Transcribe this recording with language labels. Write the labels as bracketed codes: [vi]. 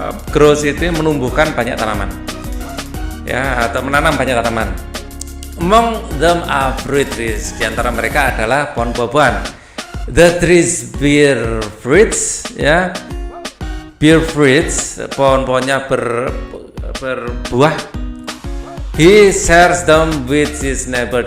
[id] grows itu menumbuhkan banyak tanaman, ya, atau menanam banyak tanaman. [en] Among them are fruit trees. [id] Di antara mereka adalah pohon buah-buahan. [en] The trees bear fruits, ya, bear fruits. [id] Pohon-pohonnya berbuah. [en] He shares them with his neighbor.